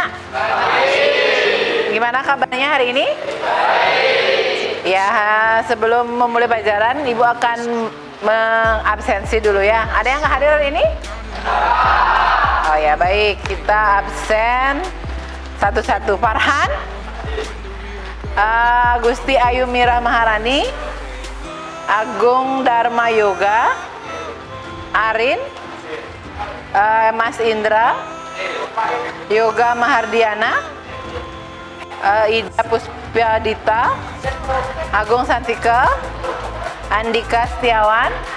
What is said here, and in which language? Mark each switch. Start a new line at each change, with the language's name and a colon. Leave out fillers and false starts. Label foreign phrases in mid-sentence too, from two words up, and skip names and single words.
Indonesian: Gimana kabarnya hari ini? Ya, sebelum memulai pelajaran, Ibu akan mengabsensi dulu ya. Ada yang nggak hadir hari ini? Oh ya baik, kita absen satu-satu. Farhan, Gusti Ayu Mira Maharani, Agung Dharma Yoga, Arin, Mas Indra, Yoga Mahardiana, Ida Puspyadita, Agung Santika, Andika Setiawan,